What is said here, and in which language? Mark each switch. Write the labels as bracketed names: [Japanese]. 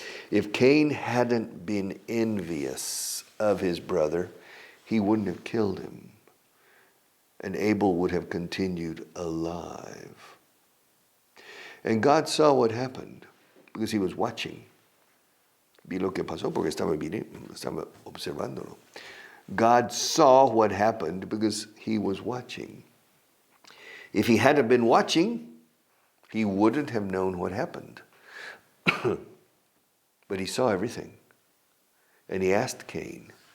[English] If Cain hadn't been envious of his brother, he wouldn't have killed him. And Abel would have continued alive. And God saw what happened because he was watching. [Spanish] Vi lo que pasó porque estaba observándolo. [English] God saw what happened because he was watching. If he hadn't been watching, he wouldn't have known what happened. But he saw everything. And he asked Cain.